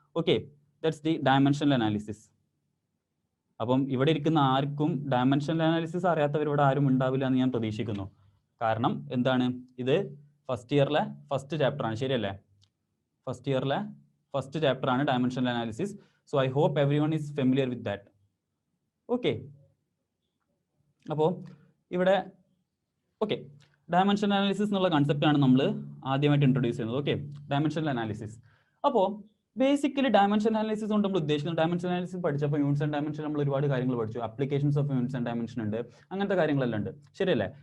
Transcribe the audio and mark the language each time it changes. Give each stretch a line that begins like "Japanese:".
Malayalam: Okay,
English: That's the dimensional analysis.
Malayalam: അപ്പം ഇവിടെ ഇരിക്കുന്ന ആർക്കും ഡയമെൻഷണൽ അനാലിസിസ് അറിയാത്തവർ ഇവിടെ ആരും ഉണ്ടാവില്ല എന്ന് ഞാൻ പ്രതീക്ഷിക്കുന്നു. കാരണം എന്താണ്, ഇത് ഫസ്റ്റ് ഇയറിലെ ഫസ്റ്റ് ചാപ്റ്റർ ആണ്, ശരിയല്ലേ? ഫസ്റ്റ് ഇയറിലെ ഫസ്റ്റ് ചാപ്റ്റർ ആണ് dimensional analysis.
English: So I hope everyone is familiar with that. Okay.
Malayalam: അപ്പോൾ ഇവിടെ ഡയമെൻഷണൽ അനാലിസിസ് എന്നുള്ള കൺസെപ്റ്റ് ആണ് നമ്മൾ ആദ്യമായിട്ട് ഇൻട്രൊഡ്യൂസ് ചെയ്യുന്നത്. Okay, dimensional analysis. അപ്പോൾ ബേസിക്കലി ഡയമെൻഷണൽ അനാലിസിസ് കൊണ്ട് നമ്മൾ ഉദ്ദേശിക്കുന്നത്, ഡയമെൻഷണൽ അനാലിസിസ് പഠിച്ചപ്പോൾ യൂണിറ്റ്സ് ആൻഡ് ഡയമെൻഷൻ നമ്മൾ ഒരുപാട് കാര്യങ്ങൾ പഠിച്ചു. Applications of units and dimension ഉണ്ട്, അങ്ങനത്തെ കാര്യങ്ങളെല്ലാം ഉണ്ട്, ശരിയല്ലേ?